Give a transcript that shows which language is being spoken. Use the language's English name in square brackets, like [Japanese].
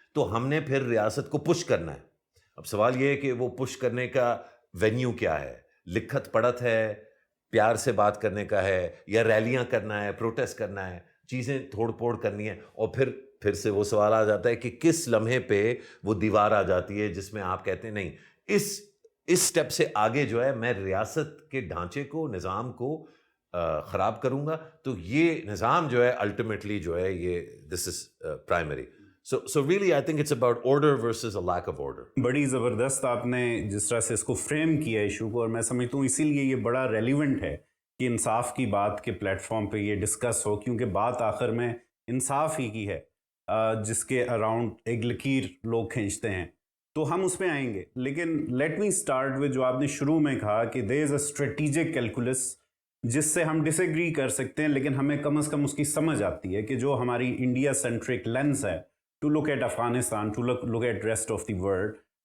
[Urdu] تو ہم نے پھر ریاست کو پش کرنا ہے. اب سوال یہ ہے کہ وہ پش کرنے کا وینیو کیا ہے؟ لکھت پڑھت ہے، پیار سے بات کرنے کا ہے، یا ریلیاں کرنا ہے، پروٹیسٹ کرنا ہے، چیزیں تھوڑ پھوڑ کرنی ہے؟ اور پھر سے وہ سوال آ جاتا ہے کہ کس لمحے پہ وہ دیوار آ جاتی ہے جس میں آپ کہتے ہیں نہیں، اس سٹیپ سے آگے جو ہے میں ریاست کے ڈھانچے کو، نظام کو خراب کروں گا. تو یہ نظام جو ہے الٹیمیٹلی جو ہے یہ [English] This is primary. So really I think it's about order versus a lack of order. [Urdu] بڑی زبردست آپ نے جس طرح سے اس کو فریم کیا ایشو کو، اور میں سمجھتا ہوں اسی لیے یہ بڑا ریلیونٹ ہے کہ انصاف کی بات کے پلیٹ فارم پہ یہ ڈسکس ہو، کیونکہ بات آخر میں انصاف ہی کی ہے جس کے اراؤنڈ ایک لکیر لوگ کھینچتے ہیں. تو ہم اس پہ آئیں گے، لیکن [English] let me start with [Urdu] جو آپ نے شروع میں کہا کہ [English] there is a strategic calculus [Urdu] جس سے ہم ڈس ایگری کر سکتے ہیں، لیکن ہمیں کم از کم اس کی سمجھ آتی ہے کہ جو ہماری انڈیا سینٹرک لینس ہے [English] to look at Afghanistan, to look at rest of the world,